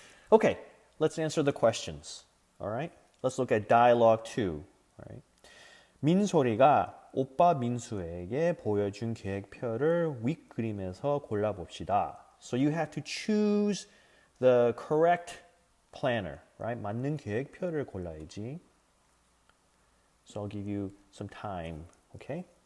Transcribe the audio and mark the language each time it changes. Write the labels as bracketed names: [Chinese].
[English] Okay, let's answer the questions. All right? Let's look at dialogue 2. All right? [Korean] 민소리가 오빠 민수에게 보여준 계획표를 윗그림에서 골라봅시다. [English] So you have to choose the correct planner, right? [Korean] 맞는 계획표를 골라야지. [English] So I'll give you some time, okay?